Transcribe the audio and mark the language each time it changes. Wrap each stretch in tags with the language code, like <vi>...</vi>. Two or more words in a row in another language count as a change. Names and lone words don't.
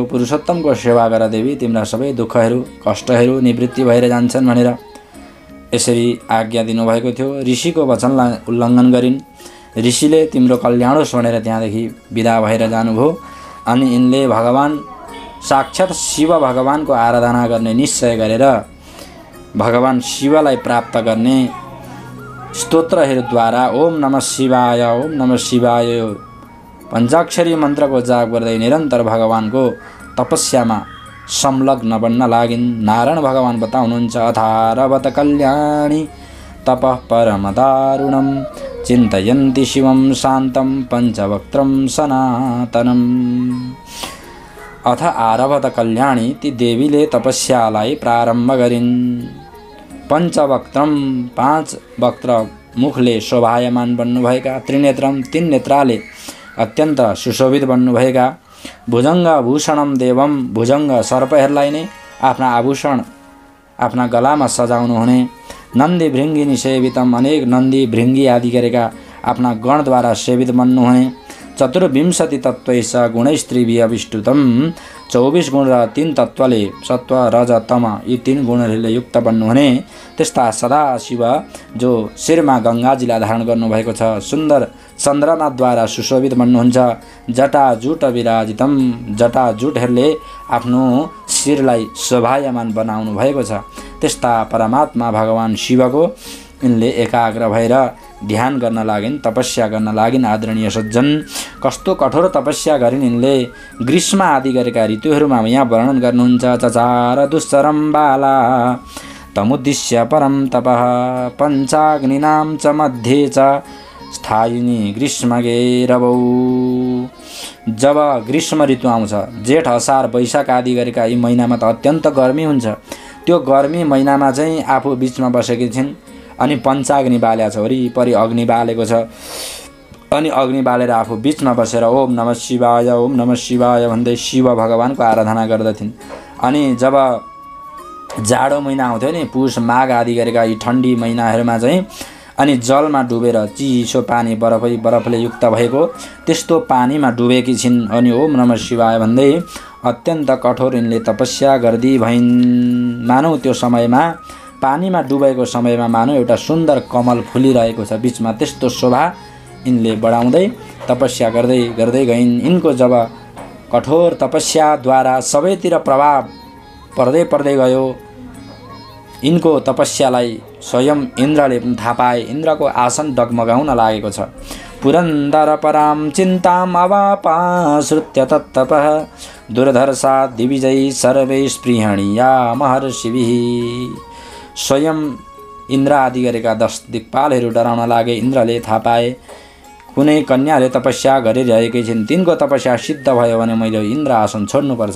<ne>पुरुषोत्तमको सेवा गर देवी, तिम्रा सबै दुःखहरू कष्टहरू निवृत्ति भएर जान्छन् भनेर यसरी आज्ञा दिनुभएको थियो। ऋषिको वचनलाई उल्लङ्घन गरिन्। ऋषिले तिम्रो कल्याण होस् भनेर त्यहाँदेखि विदा भएर जानुभयो। अनि यिनले भगवान साक्षात शिव भगवानको आराधना गर्ने निश्चय गरेर भगवान शिवलाई प्राप्त गर्ने स्तोत्रहरूद्वारा</ne> <sa>ओम नमः शिवाय ओम नमः शिवाय</sa> <ne>पञ्चाक्षरी मन्त्रको जाप गर्दै निरन्तर भगवानको तपस्यामा संलग्न बन्न लागिन्। नारायण भगवान बताउनुहुन्छ,</ne> <sa>अथारवत कल्याणी तपः परम दारुणं चिन्तयन्ति शिवं शान्तं पञ्चवक्त्रं सनातनम्। अथ आरभत कल्याणी</sa> <ne>ती देवीले तपस्यालाई प्रारम्भ गरिन्। पञ्चवक्त्रम 5 वक्त्र मुखले शोभायमान बन्नुभएका, त्रिनेत्रम 3 नेत्राले अत्यन्त सुशोभित बन्नुभएका,</ne> <sa>भुजङ्ग भूषणम देवम</sa> <ne>भुजङ्ग सर्पहरूलाई नै आफ्ना आभूषण आफ्ना गलामा सजाउनु हुने,</ne> <sa>नन्दी भृङ्गिनी सेवितम</sa> <ne>अनेक नन्दी भृङ्गी आदि गरेका आफ्ना गणद्वारा सेवित बन्नुहुने,</ne> <sa>चतुर्विंशति तत्त्वैष गुणैस्त्रिभिः अभिष्टुतम</sa> <ne>24 गुण र 3 तत्त्वले सत्व रज तम यी 3 गुणहरूले युक्त बन्नुहुने त्यस्ता सदाशिव जो शिरमा गङ्गाजीलाई धारण गर्नुभएको छ, सुन्दर चन्द्रनाथद्वारा सुशोभित बन्नुहुन्छ,</ne> <sa>जटाजुट विराजितम</sa> <ne>जटाजुटहरूले आफ्नो शिरलाई शोभायमान बनाउनु भएको छ। त्यस्ता परमात्मा भगवान शिवको यिनले एकाग्र भएर ध्यान गर्न लागिन्, तपस्या गर्न लागिन्। आदरणीय सज्जन, कस्तो कठोर तपस्या गरिन् यिनले। ग्रीष्म आदि गरेका ऋतुहरूमा यहाँ वर्णन गर्नुहुन्छ,</ne> <sa>चचार दुश्चरम बाला तमुद्दिश्य परम तपः पञ्चाग्निनां च मध्ये च स्थायिनी ग्रीष्मगेरवौ।</sa> <ne>जब ग्रीष्म ऋतु आउँछ, जेठ असार वैशाख आदि गरेका यी महिनामा त अत्यन्त गर्मी हुन्छ। त्यो गर्मी महिनामा चाहिँ आफू बिचमा बसेकी छिन् अनि पञ्चाग्नि बाल्या छ, वरिपरि अग्नि बालेको छ। अनि अग्नि बालेर आफू बिचमा बसेर</ne> <sa>ओम नमः शिवाय ओम नमः शिवाय</sa> <ne>भन्दै शिव भगवानको आराधना गर्दथिन्। अनि जब जाडो महिना आउँथ्यो नि, पुष माघ आदि गरेका यी ठन्डी महिनाहरूमा चाहिँ अनि जलमा डुबेर चिसो पानी बरफले युक्त भएको त्यस्तो पानीमा डुबेकी छिन्। अनि</ne> <sa>ओम नमः शिवाय</sa> <ne>भन्दै अत्यन्त कठोर यिनले तपस्या गर्दै भइन्। मानौ त्यो समयमा पानीमा डुबेको समयमा मानौ एउटा सुन्दर कमल फुलिरहेको छ बीचमा, त्यस्तो शोभा यिनले बढाउँदै तपस्या गर्दै गर्दै गइन्। यिनको जब कठोर तपस्याद्वारा सबैतिर प्रभाव पर्दै गयो, यिनको तपस्यालाई स्वयं इन्द्रले पनि थाहा पाए। इन्द्रको आसन डगमगाउन लागेको छ।</ne> <sa>पुरन्दर पराम चिन्ताम अवापाश्रुत्य तत्तपः दुर्धर्षा दिविजयी सर्वै स्पृहणीया महर्षिभिः।</sa> <ne>स्वयं इन्द्र आदि गरेका 10 दिक्पालहरू डराउन लागे। इन्द्रले थाहा पाए कुनै कन्याले तपस्या गरिरहेकै छिन्, तिनको तपस्या सिद्ध भयो भने मैले इन्द्र आसन छोड्नुपर्छ।</ne>